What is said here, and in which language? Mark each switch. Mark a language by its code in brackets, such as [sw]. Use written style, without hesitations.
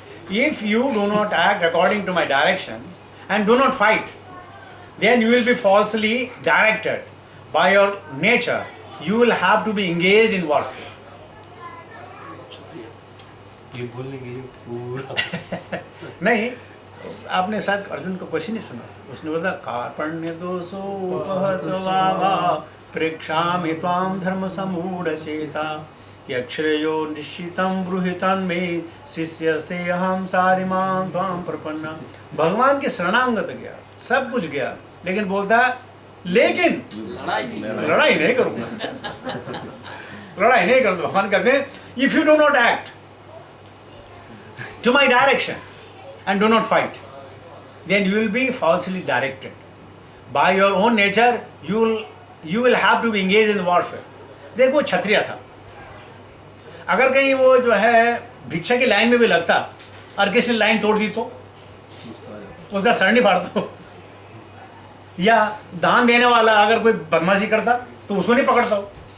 [en] If you do not act according to my direction and do not fight, then you will be falsely directed by your nature. You will have to be engaged in warfare. [hi] ये बोलने के लिए पूरा नहीं, आपने शायद अर्जुन का question नहीं सुना. [sa] उसने बोला कार्पण्य दोषो उपहस्वाभा प्रेक्षामि त्वां धर्म समूढ़ चेता यक्षरेयो निश्चितं ब्रूहितं मे शिष्यस्ते अहं सारिमां त्वां प्रपन्ना. [hi] भगवान के शरणागत गया, सब कुछ गया, लेकिन बोलता लेकिन लड़ाई नहीं करूँगा. लड़ाई नहीं करूँगा. भगवान कहते हैं [en] If you do not act to my direction and do not fight, then you will be falsely directed by your own nature. You will have to be engaged in warfare. [hi] देखो क्षत्रिय था, अगर कहीं वो जो है भिक्षा की लाइन में भी लगता और किसी ने लाइन तोड़ दी तो उसका सर नहीं फाड़ता हो, या दान देने वाला अगर कोई बदमाशी करता तो उसको नहीं पकड़ता हो.